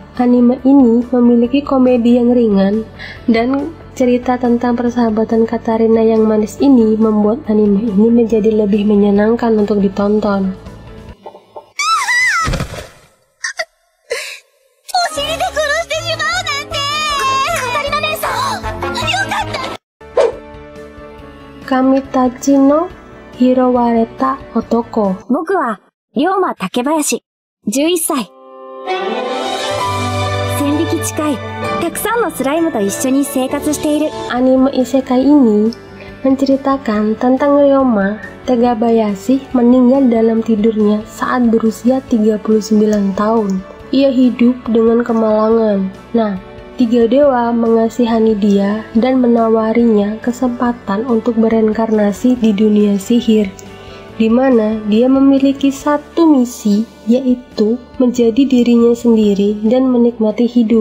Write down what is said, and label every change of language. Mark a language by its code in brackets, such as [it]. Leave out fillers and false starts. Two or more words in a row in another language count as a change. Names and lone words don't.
[id] Anime ini memiliki komedi yang ringan, dan cerita tentang persahabatan Katarina yang manis ini membuat anime ini menjadi lebih menyenangkan untuk ditonton. Kamitachi no Hirowareta Otoko. [ja] 僕は龍馬竹林、11歳。1000匹近い、たくさんのスライムと一緒に生活している。 [id] Anime isekai ini menceritakan tentang Ryoma Tegabayashi meninggal dalam tidurnya saat berusia 39 tahun. Ia hidup dengan kemalangan. Nah, 3 dewa mengasihani dia dan menawarinya kesempatan untuk bereinkarnasi di dunia sihir, di mana dia memiliki satu misi, yaitu menjadi dirinya sendiri dan menikmati hidup.